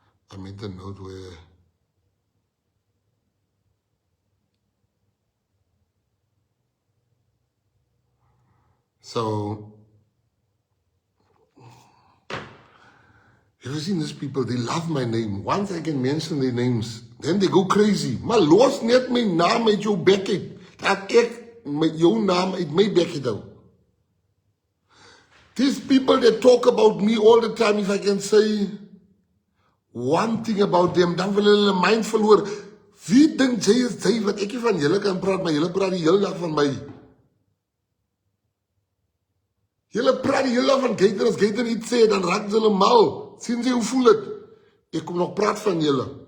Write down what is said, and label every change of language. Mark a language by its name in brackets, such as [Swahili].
[English] I made the note where so have you seen these people? They love my name. Once I can mention their names, then they go crazy. [Afrikaans] Maar los net my naam uit jou bek uit. Dat ek met jou naam uit my bek uit hou. [English] These people that talk about me all the time, if I can say one thing about them, [Afrikaans] dan wil hulle mind verloor. Wie dink jy is jy wat ek nie van julle kan praat, maar julle praat die hele dag van my. Julle praat die hele dag van Gator, as Gator iets sê, dan raak hulle mal. Sien jy hoe voel het? Ek kom nog praat van julle.